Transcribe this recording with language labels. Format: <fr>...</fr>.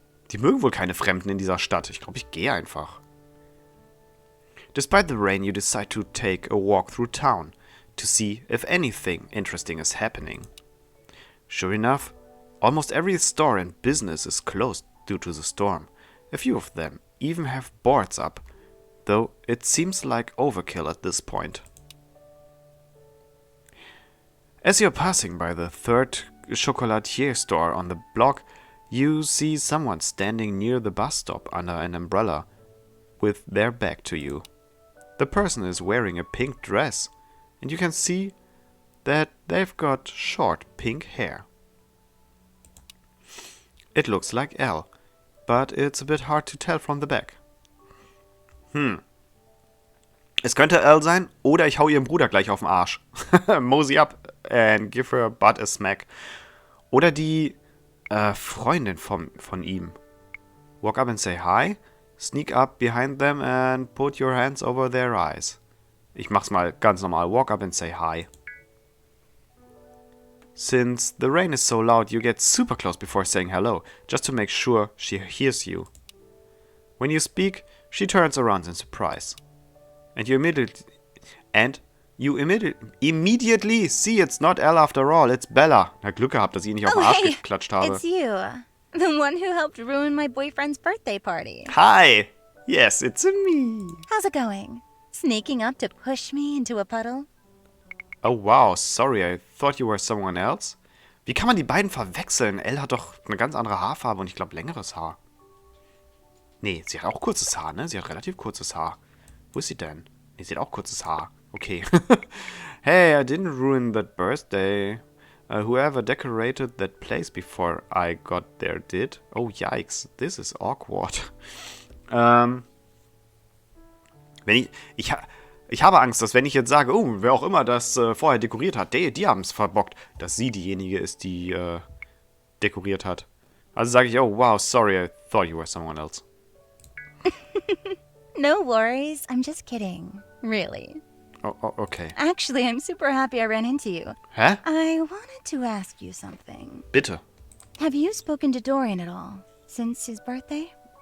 <de>Die mögen wohl keine Fremden in dieser Stadt. Ich glaube, ich gehe einfach.</de> <en>Despite the rain, you decide to take a walk through town to see if anything interesting is happening. Sure enough, almost every store and business is closed due to the storm. A few of them even have boards up, though it seems like overkill at this point. As you're passing by the third chocolatier store on the block, you see someone standing near the bus stop under an umbrella with their back to you. The person is wearing a pink dress, and you can see that they've got short pink hair. It looks like Elle, but it's a bit hard to tell from the back.</en> <de>Es könnte Elle sein, oder ich hau ihrem Bruder gleich auf den Arsch.</de> <en>Mosey up and give her butt a smack.</en> <de>Oder die Freundin von ihm.</de> <en>Walk up and say hi, sneak up behind them and put your hands over their eyes.</en> <de>Ich mach's mal ganz normal.</de> <en>Walk up and say hi. Since the rain is so loud, you get super close before saying hello, just to make sure she hears you. When you speak, she turns around in surprise. And you immediately see it's not Elle after all, it's Bella.</en> <de>Na, Glück gehabt, dass ich ihn nicht auf den Arsch geklatscht habe.</de> <en>It's you, the one who helped ruin my boyfriend's birthday party. Hi! Yes, it's me. How's it going? Sneaking up to push me into a puddle? Oh wow, sorry, I thought you were someone else.</en> <de>Wie kann man die beiden verwechseln? Elle hat doch eine ganz andere Haarfarbe und ich glaube längeres Haar. Nee, sie hat auch kurzes Haar, ne? Sie hat relativ kurzes Haar. Wo ist sie denn? Nee, sie hat auch kurzes Haar. Okay.</de> <en>Hey, I didn't ruin that birthday. Whoever decorated that place before I got there did. Oh, yikes. This is awkward.</en> <de>Ich habe Angst, dass wenn ich jetzt sage, oh, wer auch immer das vorher dekoriert hat, die haben es verbockt, dass sie diejenige ist, die dekoriert hat. Also sage ich,</de> <en>oh, wow, sorry, I thought you were someone else. No worries, I'm just kidding. Really. Oh, okay. Actually, I'm super happy I ran into you. Hä? I wanted to ask you something.</en> <de>Bitte.</de> <en>Have you spoken to Dorian at all since his birthday?</en>